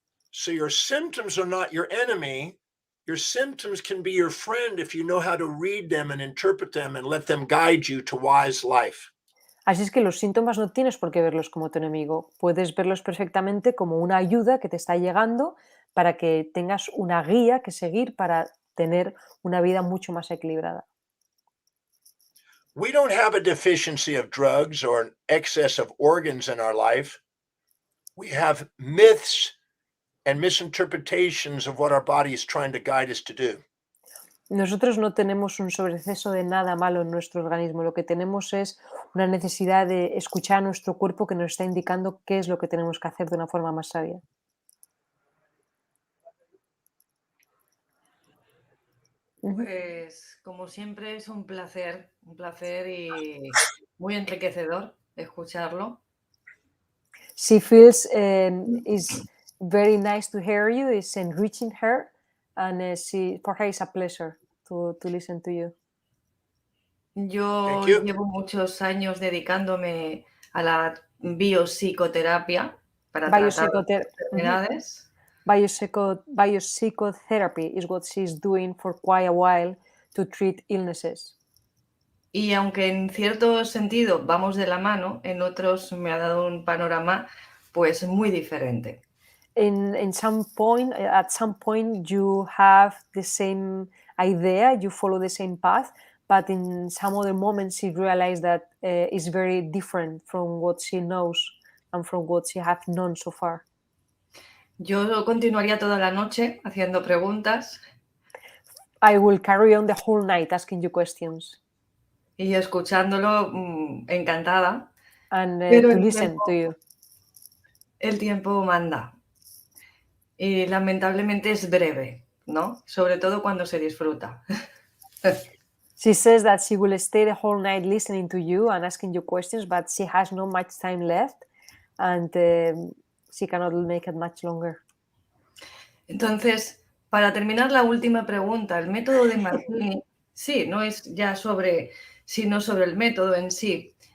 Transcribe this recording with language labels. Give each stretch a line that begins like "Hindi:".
English: So your symptoms are not your enemy. Your symptoms can be your friend if you know how to read them and interpret them and let them guide you to wise life.
Spanish: Así es que los síntomas no tienes por qué verlos como tu enemigo, puedes verlos perfectamente como una ayuda que te está llegando para que tengas una guía que seguir para tener una vida mucho más equilibrada.
English: We don't have a deficiency of drugs or an excess of organs in our life. We have myths and misinterpretations of what our body is trying to guide us to do.
Spanish: Nosotros no tenemos un sobreexceso de nada malo en nuestro organismo. Lo que tenemos es una necesidad de escuchar a nuestro cuerpo que nos está indicando qué es lo que tenemos que hacer de una forma más sabia. Pues como siempre es un placer y muy enriquecedor escucharlo.
English: She feels it's very nice to hear you. It's enriching her, and for her it's a pleasure to listen to you.
Spanish: Yo
English: Thank you.
Spanish: llevo muchos años dedicándome a la biopsicoterapia para tratar enfermedades.
English: Biopsychotherapy is what she's doing for quite a while to treat illnesses.
Spanish: Y aunque en cierto sentido vamos de la mano, en otros me ha dado un panorama pues muy diferente.
English: At some point you have the same idea, you follow the same path, but in some other moments she realized that it's very different from what she knows and from what she has known so far.
Spanish: Yo continuaría toda la noche haciendo preguntas.
English: I will carry on the whole night asking you questions.
Spanish: Y escuchándolo encantada.
English: And
Spanish: Pero
English: to listen to you.
Spanish: El tiempo manda. Y lamentablemente es breve, ¿no? Sobre todo cuando se disfruta.
English: She says that she will stay the whole night listening to you and asking you questions, but she has not much time left and she cannot make it much longer.
Spanish: Entonces, para terminar la última pregunta, el método de Martini, sí, no es ya sino sobre el método en sí.